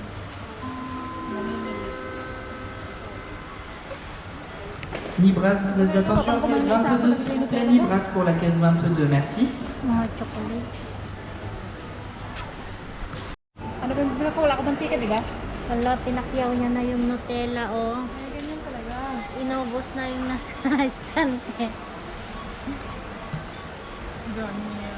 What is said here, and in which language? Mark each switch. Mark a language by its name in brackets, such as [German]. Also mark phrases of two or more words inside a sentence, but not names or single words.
[Filipino] Namimili. [French] Libras, vous êtes attention, caisse 22 s'il vous plaît, Libras pour la caisse 22, merci. [Filipino] Mga chocolate. Ano ba yung ko? Wala ko bang ticket, di ba? Wala, pinakyaw niya na yung Nutella, oh. Ay, ganyan talaga. Inubos na yung nasa stante. Ganyan.